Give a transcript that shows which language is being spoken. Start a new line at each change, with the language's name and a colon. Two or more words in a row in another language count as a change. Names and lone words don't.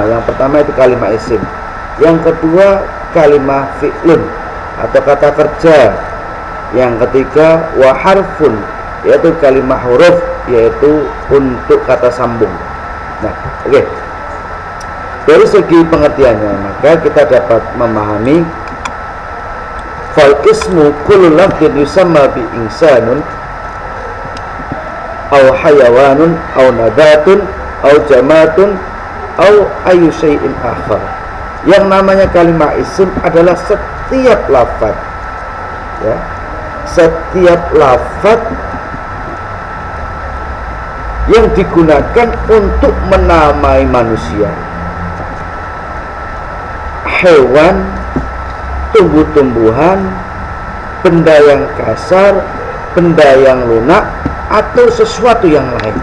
Indonesian: Yang pertama itu kalimat isim. Yang kedua kalimat fi'lun atau kata kerja. Yang ketiga wa harfun, yaitu kalimat huruf, yaitu untuk kata sambung. Nah, oke. Dari segi pengertiannya, maka kita dapat memahami
Arabic: فالاسم كل لفظ يسمى به إنسان أو حيوان أو نبات أو جماد أو أي شيء آخر.
Indonesian: Yang namanya kalimat isim adalah setiap lafaz, ya, setiap lafaz yang digunakan untuk menamai manusia, hewan, tumbuh-tumbuhan, benda yang kasar, benda yang lunak, atau sesuatu yang lain.